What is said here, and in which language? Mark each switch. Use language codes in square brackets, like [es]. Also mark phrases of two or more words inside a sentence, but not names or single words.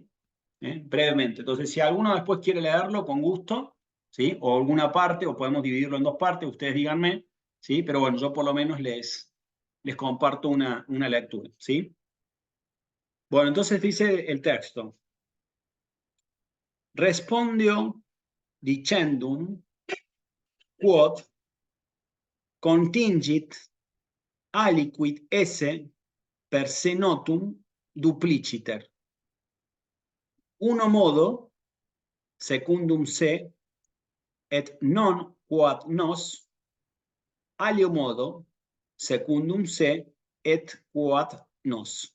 [es] Brevemente. Entonces, si alguno después quiere leerlo, con gusto, ¿sí? O alguna parte, o podemos dividirlo en dos partes, ustedes díganme, ¿sí? Pero bueno, yo por lo menos les comparto una lectura, ¿sí? Bueno, entonces dice el texto, [la] respondio dicendum quod contingit aliquid esse per se notum dupliciter. Uno modo, secundum se, et non quod nos, alio modo, secundum se, et quod nos.